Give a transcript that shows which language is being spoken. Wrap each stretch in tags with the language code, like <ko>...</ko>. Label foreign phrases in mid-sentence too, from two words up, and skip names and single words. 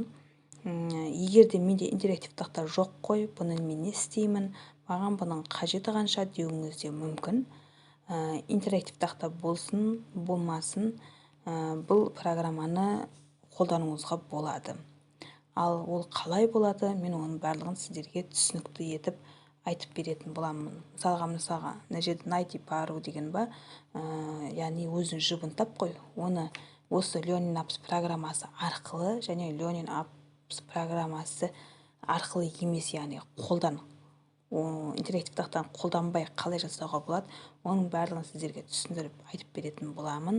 <kk>Егер де менде интерактив тақта жоқ қой, бұны мен не істеймін, маған бұның қажеті қанша деуіңіз де мүмкін. Интерактив тақта болсын, болмасын, бұл программаны қолдануыңызға болады. Ал ол қалай болады, мен оның барлығын сіздерге түсінікті етіп айтып беретін боламын. Мысалға, мына жерде</kk> <ru>найти пару</ru> <kk>деген ба, яғни өзің жұбын тап қой. Оны осы Learning Apps программасы арқылы және Learning Apps программасы арқылы емес, яғни қолдан, интерактив тақтан қолданбай қалай жасауға болады, оның барлығын сіздерге түсіндіріп айтып беретін боламын.</kk>